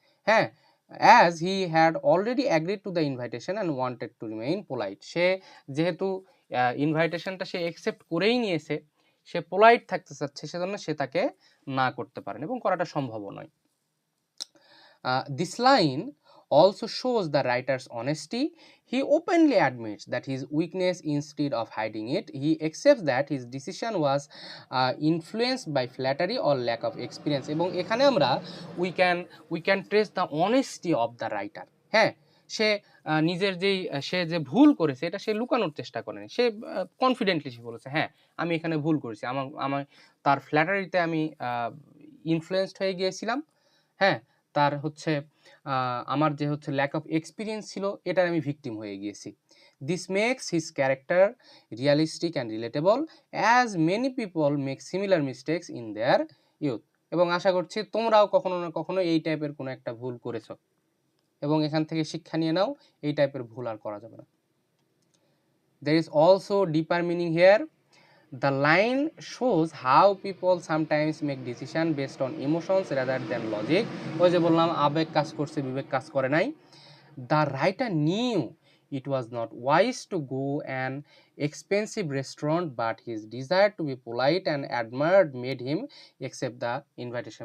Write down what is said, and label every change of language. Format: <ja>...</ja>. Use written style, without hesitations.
<en>হ্যাঁ, as he had already agreed to the invitation and wanted to remain polite.</en> <bn>সে যেহেতু ইনভাইটেশনটা সে accept করেই নিয়েছে, সে polite থাকতে চাচ্ছে, সেজন্য সে তাকে না করতে পারেন এবং করাটা সম্ভবও নয়।</bn> <en>This line also shows the writer's honesty. He openly admits that his weakness instead of hiding it. He accepts that his decision was influenced by flattery or lack of experience.</en> <bn>এবং এখানে আমরা</bn> <en>we can trace the honesty of the writer.</en> <bn>হ্যাঁ, সে নিজের সে যে ভুল করেছে এটা সে লুকানোর চেষ্টা করেনি, সে কনফিডেন্টলি সে বলেছে হ্যাঁ আমি এখানে ভুল করেছি, আমার তার ফ্ল্যাটারিতে আমি ইনফ্লুয়েসড হয়ে গিয়েছিলাম। হ্যাঁ, তার হচ্ছে আমার যে হচ্ছে ল্যাক অফ এক্সপিরিয়েন্স ছিল এটার আমি ভিকটিম হয়ে গিয়েছি।</bn> <en>This makes his character realistic and relatable as many people make similar mistakes in their youth.</en> <bn>এবং আশা করছি তোমরাও কখনো না কখনো এই টাইপের কোনো একটা ভুল করেছো এবং এখান থেকে শিক্ষা নিয়ে নাও, এই টাইপের ভুল আর করা যাবে না।</bn> <en>There is also deeper meaning here. The line shows how people sometimes make decisions based on emotions rather than logic.</en> <bn>ওই যে বললাম আবেগ কাজ করছে, বিবেক কাজ করে নাই।</bn> <en>The writer knew it was not wise to go an expensive restaurant, but his desire to be polite and admired made him accept the invitation.</en>